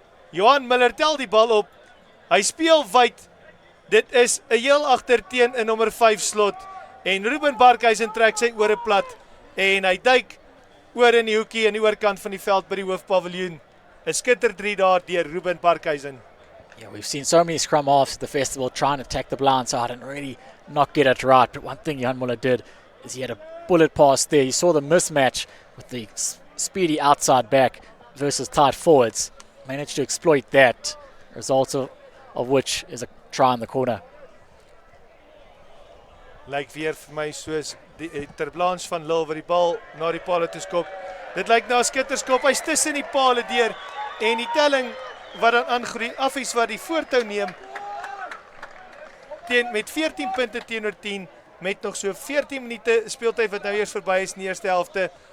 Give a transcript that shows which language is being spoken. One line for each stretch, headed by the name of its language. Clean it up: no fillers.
Afrikaans: Johan Miller tel die bal op. Hy speel wyd. Dit is 'n heel agter teen 'n nommer 5 slot en Ruben Barkhuizen trek sy ore plat en hy duik oor in die hoekie aan die oorkant van die veld by die hoofpaviljoen. 'n Skitter 3 daar deur Ruben Barkhuizen.
English: Yeah, we've seen so many scrum halves at the festival trying to attack the blind side and really not get it right. But one thing Jan Muller did is he had a bullet pass there. You saw the mismatch with the speedy outside back versus tight forwards. Managed to exploit that, result of which is a try in the corner.
Afrikaans: Lyk weer vir my soos die ter blanche van Lil wat die bal na die paal toe skop. Dit lyk na 'n skitterskop. Hy's tussen die paal deur en die telling wat dan aangroei. Affies wat die voortou neem met 14 punte teenoor 10 met nog so 14 minute speeltyd wat nou eers verby is in die eerste helfte.